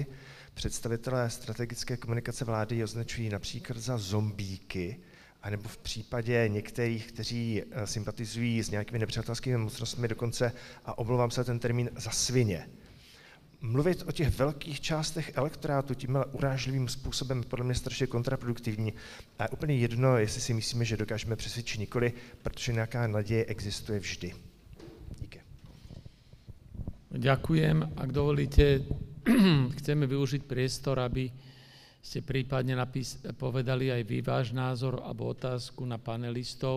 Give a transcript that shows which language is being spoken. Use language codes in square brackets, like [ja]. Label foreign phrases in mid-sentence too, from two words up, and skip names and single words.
[cs] Představitelé strategické komunikace vlády je označují například za zombíky, anebo v případě některých, kteří sympatizují s nějakými nepřátelskými mocnostmi dokonce, a omlouvám se ten termín, za svině. Mluvit o těch velkých částech elektorátu tímhle urážlivým způsobem je podle mě strašně kontraproduktivní. A je úplně jedno, jestli si myslíme, že dokážeme přesvědčit nikoli, protože nějaká naděje existuje vždy. Díky. [sk] Ďakujem. Ak dovolíte, chceme využiť priestor, aby ste prípadne povedali aj vy váš názor alebo otázku na panelistov.